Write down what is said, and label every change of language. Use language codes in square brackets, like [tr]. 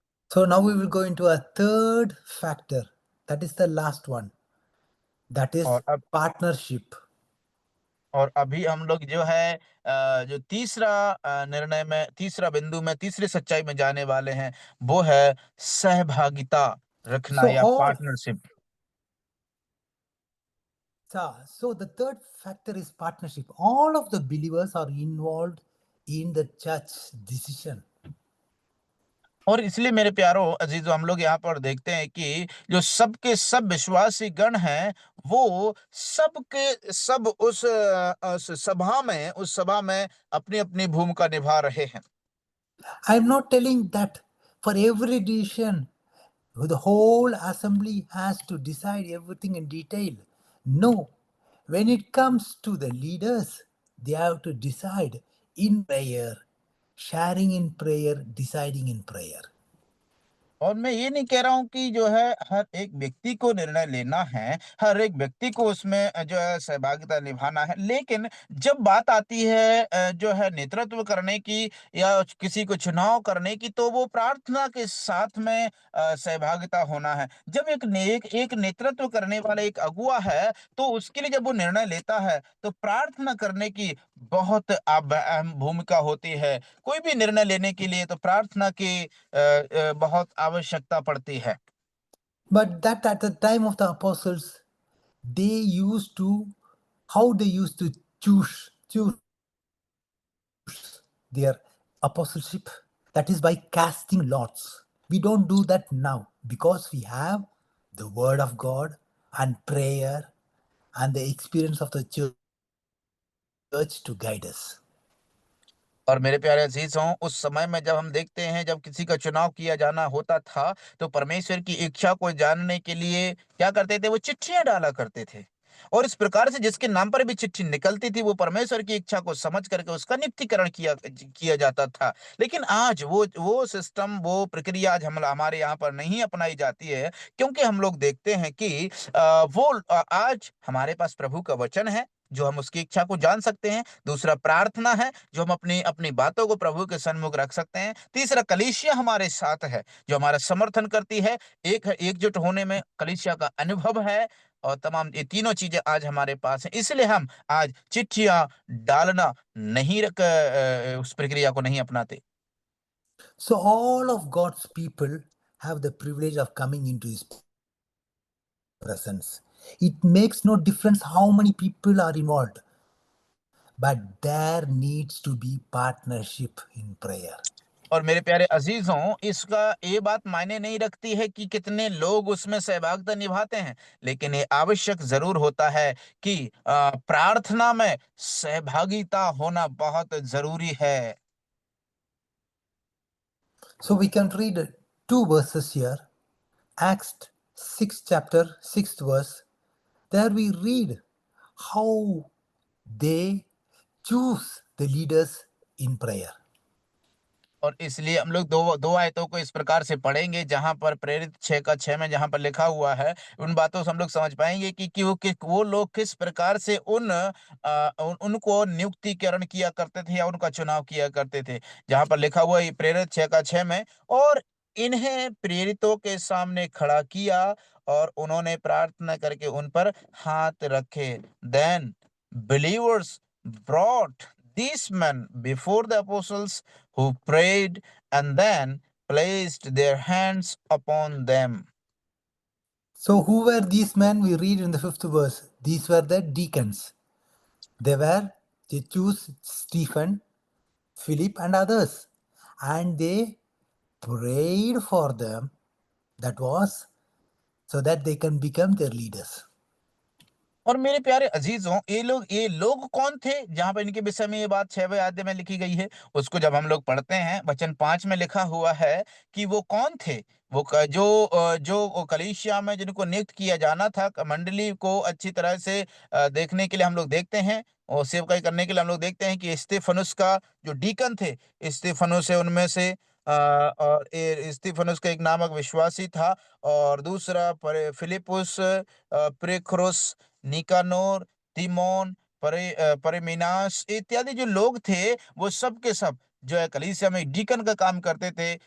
[en] So now we will go into a third factor. That is the last one. That is [hi] और अब [en] partnership. [hi] और अभी हम लोग जो है जो तीसरा निर्णय में, तीसरा बिंदु में, तीसरी सच्चाई में जाने वाले हैं, वो है सहभागिता रखना [en] So [hi] या [en] all [hi] partnership. [en] so the third factor is partnership. All of the believers are involved in the church decision. [hi] और इसलिए मेरे प्यारो अजीजों, हम लोग यहाँ पर देखते हैं कि जो सबके सब विश्वासी गण हैं, वो सबके सब उस सभा में अपनी अपनी भूमिका निभा रहे हैं। [en] I'm not telling that for every decision the whole assembly has to decide everything in detail. No. When it comes to the leaders, they have to decide in prayer, sharing in prayer, deciding in prayer. [hi] और मैं ये नहीं कह रहा हूँ कि जो है हर एक व्यक्ति को निर्णय लेना है, हर एक व्यक्ति को उसमें जो है सहभागिता निभाना है। लेकिन जब बात आती है जो है नेतृत्व करने की या किसी को चुनाव करने की, तो वो प्रार्थना के साथ में सहभागिता होना है। जब एक नेतृत्व करने वाला एक अगुवा है, तो उसके लिए जब वो निर्णय लेता है, तो प्रार्थना करने की बहुत अहम भूमिका होती है। कोई भी निर्णय लेने के लिए तो प्रार्थना की बहुत आवश्यकता पड़ती है। [en] But that at the time of the apostles, they used to, how they used to choose their apostleship, that is by casting lots. We don't do that now because we have the word of God and prayer and the experience of the church to guide us. [hi] और मेरे प्यारे अजीजों, उस समय में जब हम देखते हैं, जब किसी का चुनाव किया जाना होता था, तो परमेश्वर की इच्छा को जानने के लिए क्या करते थे? वो चिट्ठियां डाला करते थे। और इस प्रकार से जिसके नाम पर भी चिट्ठी निकलती थी, वो परमेश्वर की इच्छा को समझ करके उसका नियुक्तिकरण किया जाता था। लेकिन आज वो सिस्टम, वो प्रक्रिया आज हम हमारे यहाँ पर नहीं अपनाई जाती है, क्योंकि हम लोग देखते हैं कि आज हमारे पास प्रभु का वचन है, जो हम उसकी इच्छा को जान सकते हैं। दूसरा प्रार्थना है, जो हम अपनी अपनी बातों को प्रभु के सन्मुख रख सकते हैं। तीसरा कलीसिया हमारे साथ है, जो हमारा समर्थन करती है। एकजुट होने में कलीसिया का अनुभव है। और तमाम ये तीनों चीजें आज हमारे पास हैं, इसलिए हम आज चिट्ठियां डालना नहीं उस प्रक्रिया को नहीं अपनाते। [en] So all of God's people have the privilege of coming into His presence. It makes no difference how many people are involved, but there needs to be partnership in prayer. [hi] और मेरे प्यारे अजीजों, इसका ये बात मायने नहीं रखती है कि कितने लोग उसमें सहभागिता निभाते हैं, लेकिन ये आवश्यक जरूर होता है कि प्रार्थना में सहभागिता होना बहुत जरूरी है। [en] So we can read two verses here. Acts 6 chapter 6th verse. There we read how they choose the leaders in prayer. [hi] और इसलिए हम लोग दो दो आयतों को इस प्रकार से पढ़ेंगे, जहां पर प्रेरित 6 का 6 में जहां पर लिखा हुआ है, उन बातों से हम लोग समझ पाएंगे कि वो लोग किस प्रकार से उनको नियुक्तिकरण किया करते थे या उनका चुनाव किया करते थे। जहां पर लिखा हुआ है प्रेरित 6 का 6 में, और इन्हें प्रेरितों के सामने खड़ा किया और उन्होंने प्रार्थना करके उन पर हाथ रखे। [en] Then believers brought these men before the apostles, who prayed and then placed their hands upon them. So who were these men? We read in the 5th verse. These were the deacons. They choose Stephen, Philip and others, and they prayed for them. That was so that they can become their leaders. [hi] और मेरे प्यारे अजीजों, ये लोग कौन थे जहां पर इनके विषय में ये बात 6वें अध्याय में लिखी गई है? उसको जब हम लोग पढ़ते हैं, वचन 5 में लिखा हुआ है कि वो कौन थे। जो कलीसिया में जिनको नियुक्त किया जाना था, मंडली को अच्छी तरह से देखने के लिए हम लोग देखते हैं और सेवकाई करने के लिए हम लोग देखते हैं कि स्तिफनुस का जो डीकन थे, स्तिफनुस है उनमें से, और स्तिफनुस का एक नामक विश्वासी था, और दूसरा फिलिपुस, प्रेखरुस, निकानोर, तिमोन, परमिनास इत्यादि जो लोग थे, वो सब के सब जो है कलीसिया में डीकन का काम करते थे।